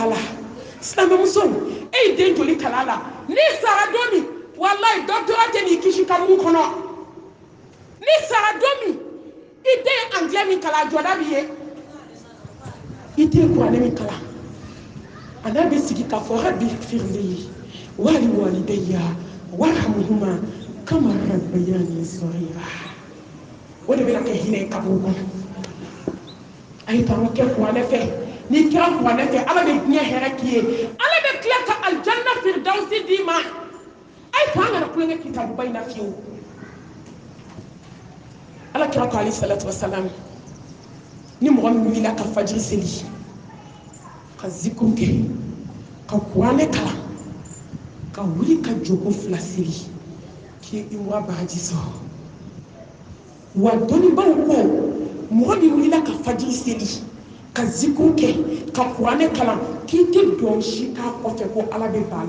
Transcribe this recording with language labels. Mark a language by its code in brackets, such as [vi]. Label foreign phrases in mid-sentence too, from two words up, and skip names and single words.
[bm] la silamɛmuso e ye den joli kala la n'i sara don min walayi dɔgɔtɔrɔ tɛ n'i kisi ka mun kɔnɔ n'i sara don min i den ye anglais min kalan a jɔda b'i ye i den kuranɛ min kalan ana bɛ sigi k'a fɔ [ar] رب اغفر لي ولوالدي وارحمهما كما ربياني صغيرا [bm] o de bɛna kɛ hinɛ kaburu kɔnɔ a ye to an ka kɛ kuranɛ fɛ n'i kɛra kuranɛ fɛ ala bɛ diɲɛ hɛrɛ k'i ye ala bɛ tila ka aljanna firdausi d'i ma a ye to an kana kulonkɛ kitabuba in na fiyewu ala kira ko [ar] عليه الصلاة والسلام [bm] ni mɔgɔ min wulila ka fajiri seli ka zikru kɛ ka kuranɛ kalan ka wuli ka jogo fila seli k'i wa baraji sɔrɔ wa dɔnnibaw ko mɔgɔ min wulila ka fajiri seli ka zikru kɛ ka kuranɛ kalan k'i tɛ dɔn si k'a kɔfɛ ko ala bɛ ban a